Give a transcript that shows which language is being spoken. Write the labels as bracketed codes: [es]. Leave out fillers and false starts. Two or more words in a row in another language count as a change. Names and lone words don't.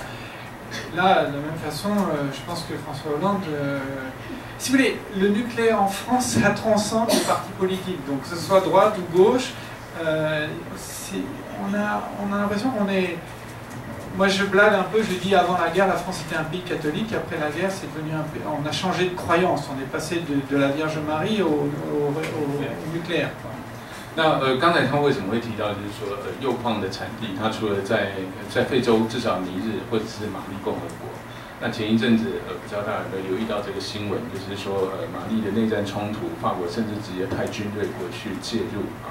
[fr] Là, de la même façon, je pense que François Hollande, si vous voulez, le nucléaire en France, ça transcende les partis politiques, donc que ce soit droite ou gauche. On a l'impression qu'on est... Moi je blague un peu, je dis avant la guerre, la France était un pays catholique, après la guerre c'est devenu un pays... On a changé de croyance, on est passé de la Vierge Marie au nucléaire. [zh] 那刚才他为什么会提到，就是说铀矿的产地，它除了在非洲，至少尼日或者是马利共和国。那前一阵子比较大家留意到这个新闻，就是说马利的内战冲突，法国甚至直接派军队过去介入啊。